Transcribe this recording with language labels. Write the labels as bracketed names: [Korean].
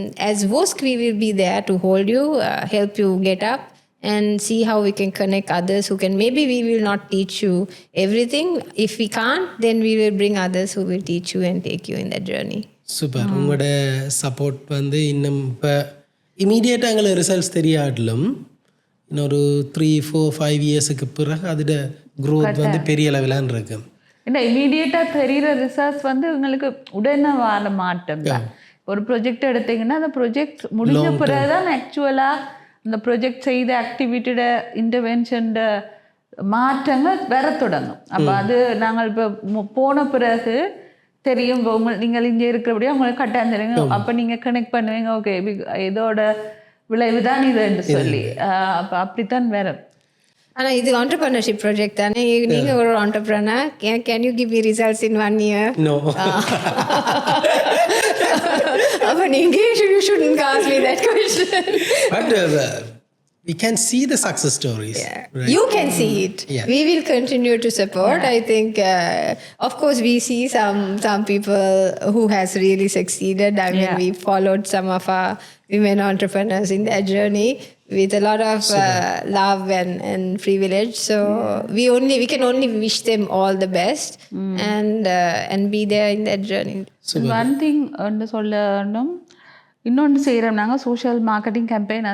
[English] As WOSC we will be there to hold you, help you get up and see how we can connect others who can. Maybe we will not teach you everything. If we can't, then we will bring others who will teach you and take you in that journey. [Tamil] Super. உங்களோட support வந்து இன்னும் இப்போ இமீடியட்டாக எங்களுக்கு results தெரியாட்டிலும் இன்னொரு 3-4-5 இயர்ஸுக்கு பிறகு அதோட growth வந்து பெரிய லெவலான்னு இருக்கு. ஏன்னா இமீடியட்டாக தெரிகிற ரிசல்ட்ஸ் வந்து உங்களுக்கு உடனே வர மாட்டோம் தான். ஒரு ப்ரொஜெக்ட் எடுத்திங்கன்னா அந்த ப்ரொஜெக்ட் முடிஞ்ச பிறகு தான் ஆக்சுவலாக அந்த ப்ரொஜெக்ட் செய்த ஆக்டிவிட்டியோட இன்டர்வென்ஷன்ட மாற்றங்கள் வர தொடங்கும். அப்போ அது நாங்கள் இப்போ போன பிறகு தெரியும். நீங்கள் இங்கே இருக்கிறபடியே உங்களுக்கு கட்டாயம் தெரியும். அப்போ நீங்கள் கனெக்ட் பண்ணுவீங்க, ஓகே இதோட விளைவு தான் இதுன்னு சொல்லி. அப்போ அப்படித்தான் வேற. ஆனால் இது entrepreneurship ப்ராஜெக்ட் தானே. நீங்கள் ஒரு [English] entrepreneur, can you give me results in 1 year? No. [Tamil] அப்போ நீங்கள் [English] you shouldn't ask me that question. But we can see the success stories. Yeah. Right? You can see it. Yeah. We will continue to support. I think, of course, we see some people who has really succeeded. I mean, we followed some of our women entrepreneurs in their journey with a lot of love and privilege. So we can only wish them all the best and be there in that journey. One thing [Tamil] ஒன்று சொல்லணும், இன்னொன்று செய்கிறோம் நாங்கள் social marketing campaign.